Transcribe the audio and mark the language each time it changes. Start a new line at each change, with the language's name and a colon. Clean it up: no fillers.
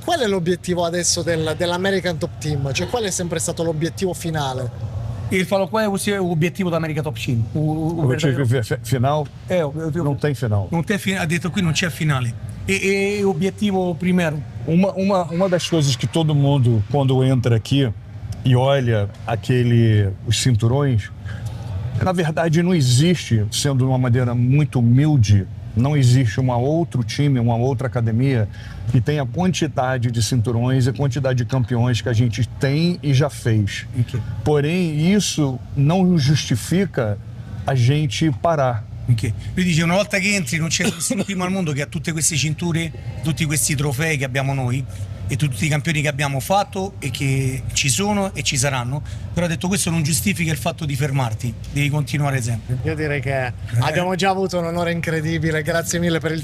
Italian: Qual è l'obiettivo adesso dell'American Top Team? Cioè, qual è sempre stato l'obiettivo finale?
Portuguese: Ele falou qual é o objetivo da América Top Team. O objetivo final não tem final.
Italian: Non c'è ha detto qui non c'è finale. E obiettivo primeiro.
Portuguese: Uma das coisas que todo mundo, quando entra aqui e olha os cinturões, na verdade não existe, sendo de uma maneira muito humilde, não existe um outro time, uma outra academia que tenha a quantidade de cinturões e a quantidade de campeões que a gente tem e já fez. Ok. Porém, isso não justifica a gente parar. Okay.
Italian: Lui dice una volta che entri non c'è nessun team al mondo che ha tutte queste cinture, tutti questi trofei che abbiamo noi e tutti i campioni che abbiamo fatto e che ci sono e ci saranno, però ha detto questo non giustifica il fatto di fermarti, devi continuare sempre. Io direi che abbiamo già avuto un onore incredibile, grazie mille per il